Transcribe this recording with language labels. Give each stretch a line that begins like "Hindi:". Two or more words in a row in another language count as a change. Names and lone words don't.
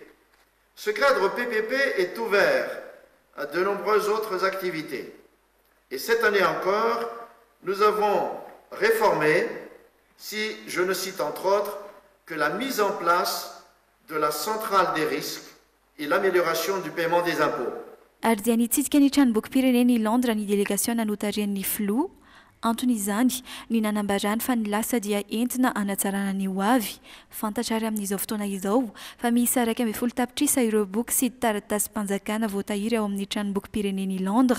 French: Ce cadre PPP est ouvert à de nombreuses autres activités. Et cette année encore, nous avons réformé, si je ne cite entre autres que la mise en place de la centrale des risques et l'amélioration du paiement des impôts.
Malagasy: ary dia nitsidika ny tranombokim-pireneny Londres ny delegasion nanotarian'ny FLO antony izany ny nanambarany fa ny lasa dia entina anatsarana ny ho avy fantatrary amin'izao fotoana izao fa misy 12 tapitrisa ireo boky sy taratasy mpanjakana voatahiry ao amin'ny tranombokim-pireneny Londres.